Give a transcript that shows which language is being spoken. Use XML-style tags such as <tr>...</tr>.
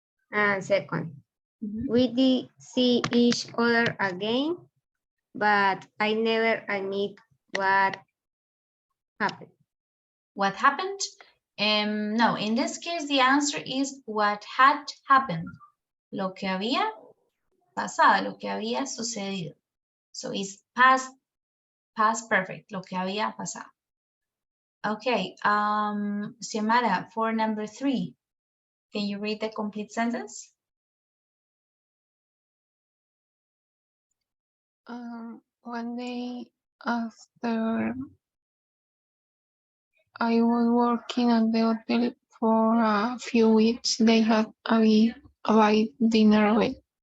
<en>And second, we did see each other again, but I never admit what happened. What happened? No, in this case, the answer is what had happened.</en> <es>Lo que había pasado, lo que había sucedido.</es> <en>So it's past perfect,</en> <es>lo que había pasado.</es> <en>Okay, Xiomara, for number 3, can you read the complete sentence? One day after I was working at the hotel for a few weeks, they had a big dinner event.</en>